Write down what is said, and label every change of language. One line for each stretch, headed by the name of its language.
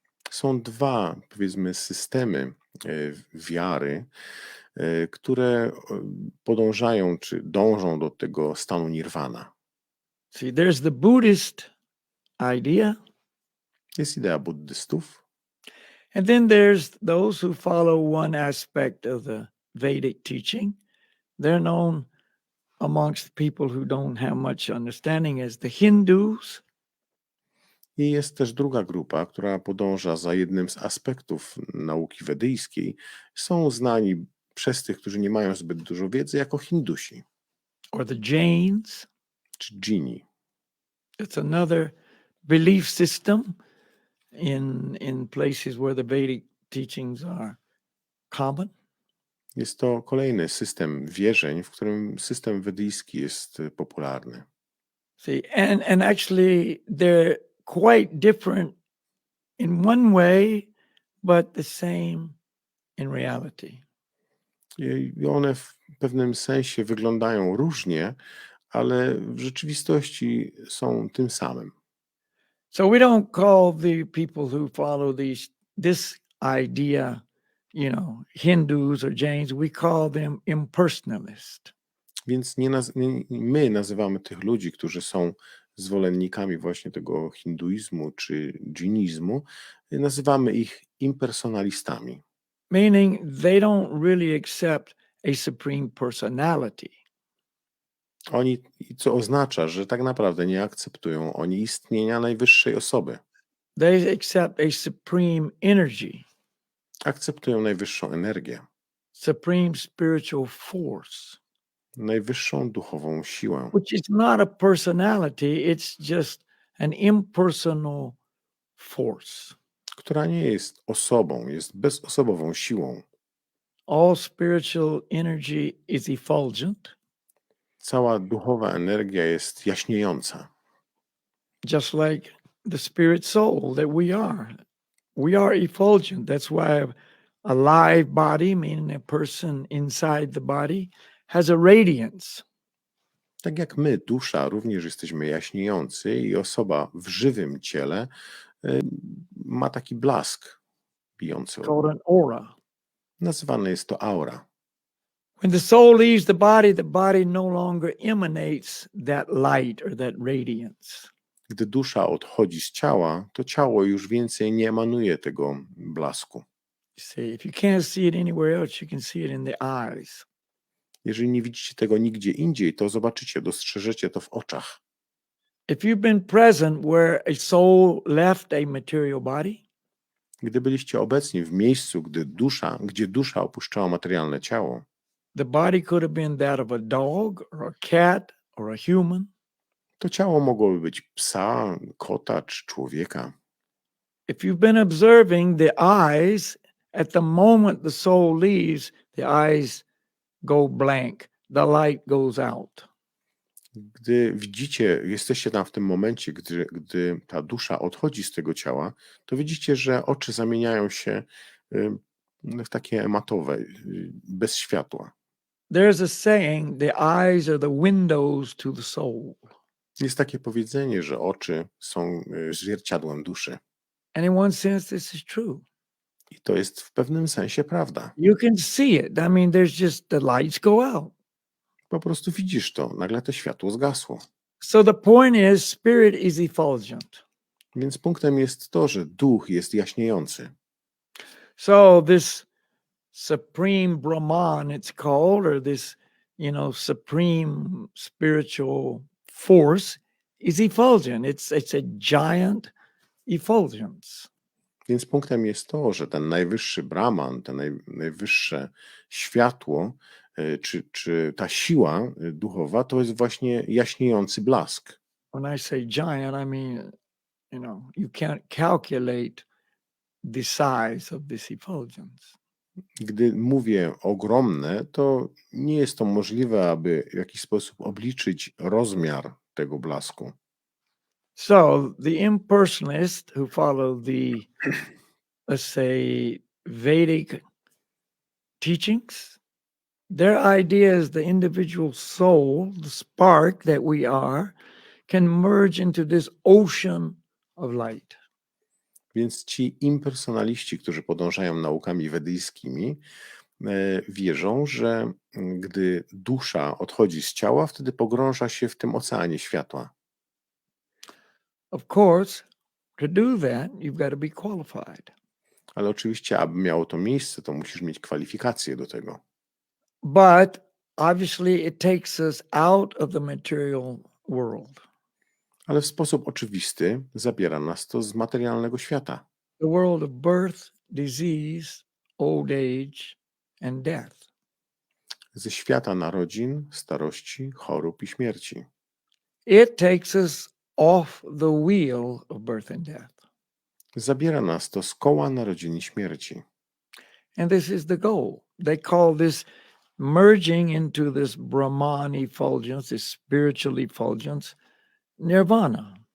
Polish: Są dwa, powiedzmy, systemy wiary, które podążają czy dążą do tego stanu nirwana.
English: See, there's the Buddhist idea,
Polish: Jest idea buddystów,
English: and then there's those who follow one aspect of the Vedic teaching. They're known amongst people who don't have much understanding as the Hindus.
Polish: i jest też druga grupa, która podąża za jednym z aspektów nauki wedyjskiej. Są znani przez tych, którzy nie mają zbyt dużo wiedzy, jako Hindusi
English: Or the Jains.
Polish: czy dżini.
English: It's another belief system in places where the Vedic teachings are common.
Polish: Jest to kolejny system wierzeń, w którym system wedyjski jest popularny.
English: See, and actually they're quite different in one way, but the same in reality.
Polish: I one w pewnym sensie wyglądają różnie, ale w rzeczywistości są tym samym.
English: So we don't call the people who follow this idea, Hindus or Jains. We call them impersonalist.
Polish: Więc my nazywamy tych ludzi, którzy są zwolennikami właśnie tego hinduizmu czy dżinizmu, nazywamy ich impersonalistami.
English: Meaning they don't really accept a supreme personality.
Polish: Co oznacza, że tak naprawdę nie akceptują oni istnienia najwyższej osoby.
English: They accept a supreme energy.
Polish: Akceptują najwyższą energię,
English: Supreme spiritual force.
Polish: najwyższą duchową siłę,
English: Which is not a personality, it's just an impersonal force.
Polish: która nie jest osobą, jest bezosobową siłą.
English: All spiritual energy is effulgent.
Polish: Cała duchowa energia jest jaśniejąca.
English: Just like the spirit soul that we are. We are effulgent. That's why a live body, meaning a person inside the body, has a radiance.
Polish: Tak jak my, dusza, również jesteśmy jaśniejący i osoba w żywym ciele ma taki blask bijący.
English: Called an aura.
Polish: Nazywane jest to aura.
English: When the soul leaves the body no longer emanates that light or that radiance.
Polish: Gdy dusza odchodzi z ciała, to ciało już więcej nie emanuje tego blasku.
English: See, if you can't see it anywhere else, you can see it in the eyes.
Polish: Jeżeli nie widzicie tego nigdzie indziej, to zobaczycie, dostrzeżecie to w oczach.
English: If you've been present where a soul left a material body,
Polish: Gdy byliście obecni w miejscu, gdzie dusza opuszczała materialne ciało,
English: the body could have been that of a dog or a cat or a human.
Polish: to ciało mogłoby być psa, kota czy człowieka.
English: If you've been observing the eyes, at the moment the soul leaves, the eyes go blank. The light goes out.
Polish: Gdy widzicie, jesteście tam w tym momencie, gdy ta dusza odchodzi z tego ciała, to widzicie, że oczy zamieniają się w takie matowe, bez światła.
English: There's a saying, the eyes are the windows to the soul.
Polish: Jest takie powiedzenie, że oczy są zwierciadłem duszy.
English: And in one sense, this is true.
Polish: I to jest w pewnym sensie prawda.
English: You can see it. I mean, there's just the lights go out.
Polish: Po prostu widzisz to, nagle to światło zgasło.
English: So the point is, spirit is effulgent.
Polish: Więc punktem jest to, że duch jest jaśniejący.
English: So this supreme Brahman, it's called, or this, supreme spiritual force is effulgent. It's a giant effulgence.
Polish: Więc punktem jest to, że ten najwyższy Brahman, to najwyższe światło, czy ta siła duchowa, to jest właśnie jaśniejący blask.
English: When I say giant, I mean, you can't calculate the size of this effulgence.
Polish: Gdy mówię ogromne, to nie jest to możliwe, aby w jakiś sposób obliczyć rozmiar tego blasku.
English: So the impersonalists who follow the, let's say, Vedic teachings, their idea is the individual soul, the spark that we are, can merge into this ocean of light.
Polish: Więc ci impersonaliści, którzy podążają naukami wedyjskimi, wierzą, że gdy dusza odchodzi z ciała, wtedy pogrąża się w tym oceanie światła.
English: Of course, to do that, you've got to be qualified.
Polish: Ale oczywiście, aby miało to miejsce, to musisz mieć kwalifikacje do tego.
English: But obviously, it takes us out of the material world,
Polish: Ale w sposób oczywisty zabiera nas to z materialnego świata.
English: the world of birth, disease, old age, and death.
Polish: Ze świata narodzin, starości, chorób i śmierci.
English: It takes us off the wheel of birth and death.
Polish: Zabiera nas to z koła narodzin i śmierci.
English: And this is the goal. They call this merging into this Brahman effulgence, this spiritual effulgence, Nirwana.